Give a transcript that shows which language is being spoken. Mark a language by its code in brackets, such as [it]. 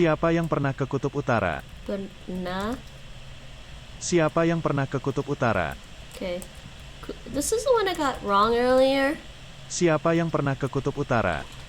[id] yang pernah ke Kutub Utara? pernah? Siapa yang pernah ke Kutub Utara? Okay. [en] This is the one I got wrong earlier. [id] Siapa yang pernah ke Kutub Utara?